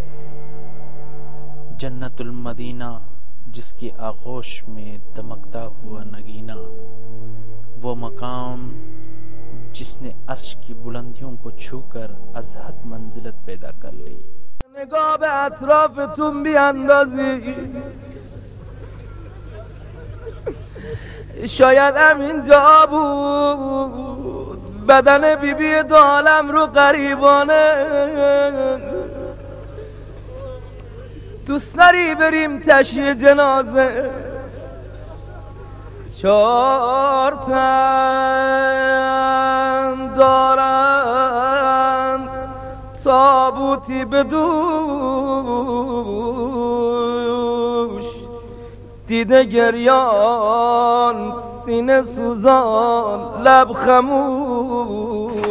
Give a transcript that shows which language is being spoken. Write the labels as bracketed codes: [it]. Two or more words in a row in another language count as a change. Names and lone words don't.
[ur] جنت المدینہ جس کی آغوش میں دمکتا ہوا نگینہ، وہ مقام جس نے عرش کی بلندیوں کو چھو کر ازحد منزلت پیدا کر لی. [fa] निगाह به اطرافتون بیاندازی شاید همینجا بود بدن بیبی دو عالم رو غریبانه. دوست داری بریم تشییع جنازه 4 تن دارن تابوتی به دوش، دیده گریان سینه سوزان لب خموش.